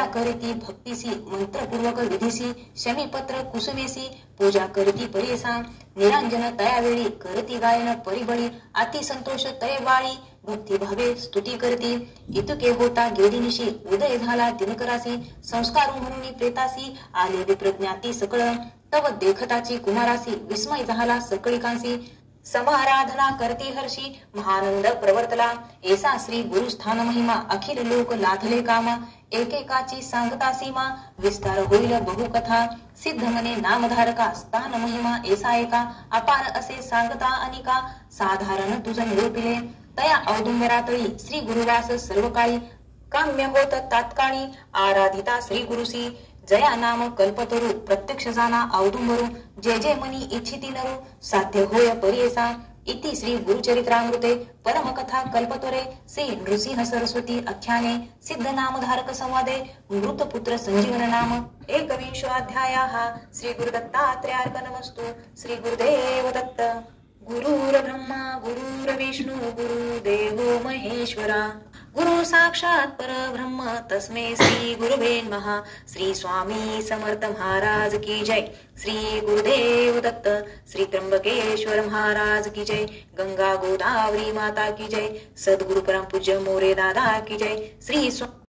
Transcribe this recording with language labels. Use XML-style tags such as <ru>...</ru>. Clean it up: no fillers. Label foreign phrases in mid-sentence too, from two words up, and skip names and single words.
<mr>करीती भक्तीसी मंत्रपूर्वक विधीसी शमीपत्र कुसुमेसी पूजा करीती परेसा निरांजन तयावेळी करती गायन परिबळी अति संतोष तयवाळी भक्ती भावे स्तुती करती इतके होता गेली उदय झाला दिनकरासी संस्कार म्हणून प्रेतासी आले विप्रज्ञाती सकळ तव देखताची कुमारासी विस्मय झाला सकळिकांसी समाराधना करती हर्षी महानंद प्रवर्तला ऐसा श्री गुरुस्थान महिमा अखिल लोक लाधले कामा एकेकाची सांगता सीमा विस्तार होईल बहुकथा सिद्ध मने नामधारका स्थान महिमा ऐसा एका अपार असे सांगता अनिका साधारण तुझ निरूपिले तया औदुंबरातळी श्री गुरुवास सर्व काळी काम्य होत तात्काळी आराधिता श्री गुरुसी जया नाम कल्पतरू प्रत्यक्ष जाना औदुंबरू जय जय मनी इच्छिती नरू साध्य होय परियसा</mr> <sa>इति श्री गुरुचरित्रामृते परमकथा कल्पतोरे श्री नृसिंह सरस्वती आख्याने सिद्ध नामधारक संवादे मृतपुत्र संजीवन नाम एकविंशोऽध्यायः श्री गुरुदत्तात्रेयार्पणमस्तु श्री गुरुदेव दत्त गुरुर्ब्रह्मा गुरुर्विष्णु गुरुदेवो महेश्वरा गुरु साक्षात परब्रह्म तस्मै श्री गुरुवे नमः</sa> <hi>श्री स्वामी समर्थ महाराज की जय श्री गुरुदेव दत्त श्री त्र्यंबकेश्वर महाराज की जय गंगा गोदावरी माता की जय सद्गुरु परम पूज्य मोरे दादा की जय श्री</hi>